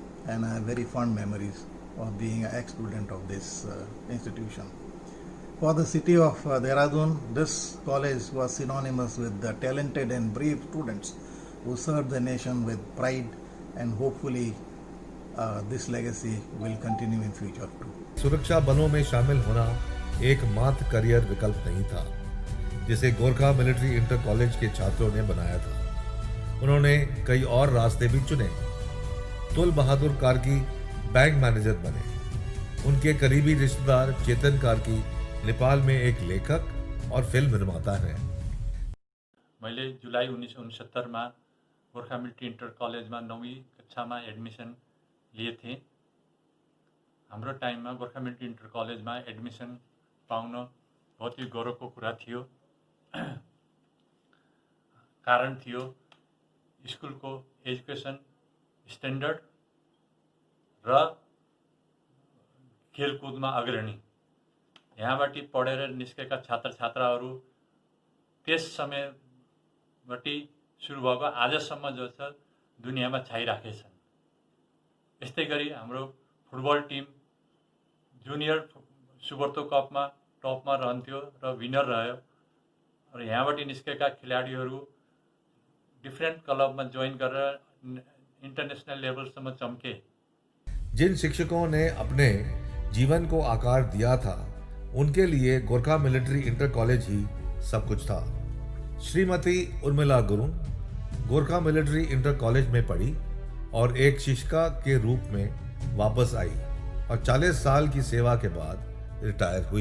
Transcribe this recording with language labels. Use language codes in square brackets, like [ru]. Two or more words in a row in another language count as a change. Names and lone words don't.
[en] and I have very fond memories of being an ex-student of this institution. For the city of Dehradun, this college was synonymous with the talented and brave students who served the nation with pride, and hopefully this legacy will continue in future too. [hi] सुरक्षा बलों में शामिल होना एकमात्र करियर विकल्प नहीं था जिसे गोरखा मिलिट्री इंटर कॉलेज के छात्रों ने बनाया था। उन्होंने कई और रास्ते भी चुने। तुल बहादुर कार्की बैंक मैनेजर बने। उनके करीबी रिश्तेदार चेतन कार्की नेपाल में एक लेखक और फिल्म निर्माता हैं। मैले जुलाई 1969 में गोरखा मिलिट्री इंटर कॉलेज में 9वीं कक्षा में एडमिशन लिए थे। [ne] हाम्रो टाइम में गोरखा मिलिट्री इंटर कॉलेज में एडमिशन पाउन बहुत ही गौरव को कुरा थियो। कारण थियो स्कूल को [en] education standard [ne] र खेलकूद में अग्रणी। यहाँबाट पढेर निस्केका छात्र छात्राहरू त्यस समयबाट सुरु भएको आजसम्म जो छ दुनियाँमा छाइराखेछन्। यस्तै गरी हाम्रो फुटबल टिम जुनियर सुबर्तो कपमा टपमा रहन्थ्यो र विनर रह्यो र यहाँबाट निस्केका खेलाडीहरू डिफ्रेन्ट क्लबमा जोइन गरेर इंटरनेशनल लेवलसम्म चमके। [hi] जिन शिक्षकों ने अपने जीवन को आकार दिया था उनके लिए गोरखा मिलिट्री इंटर कॉलेज ही सब कुछ था। श्रीमती उर्मिला गुरुंग गोरखा मिलिट्री इंटर कॉलेज में पढ़ी और एक शिक्षिका के रूप में वापस आई और 40 साल की सेवा के बाद रिटायर हुई।